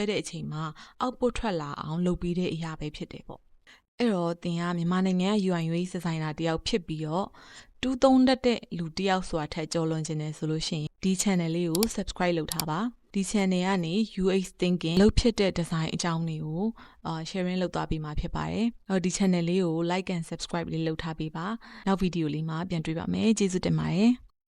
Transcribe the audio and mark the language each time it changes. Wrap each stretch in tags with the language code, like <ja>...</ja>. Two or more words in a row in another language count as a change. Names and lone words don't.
<my>တဲ့အချိန်မှာ output ထွက်လာအောင်လုပ်ပြီးတဲ့အရာပဲဖြစ်တယ်ပေါ့အဲ့တော့သင်ကမြန်မာနိုင်ငံက</my> <en>UI UX designer</en> <my>တယောက်ဖြစ်ပြီးတော့တူးသုံးတတ်တဲ့လူတယောက်ဆိုတာထက်ကျော်လွန်ခြင်းတယ်ဆိုလို့ရှိရင်ဒီ channel လေးကို subscribe လုပ်ထားပါဒီ channel ကနေ</my> <en>UX thinking</en> <my>လုပ်ဖြစ်တဲ့ design အကြောင်းတွေကိုsharing လုပ်သွားပေးမှာဖြစ်ပါတယ်ဒီ channel လေးကို</my> <en>like and subscribe</en> <my>လေးလုပ်ထားပေးပါနောက်ဗီဒီယိုလေးမှာပြန်တွေ့ပါမယ်ကျေးဇူးတင်ပါတယ်</my>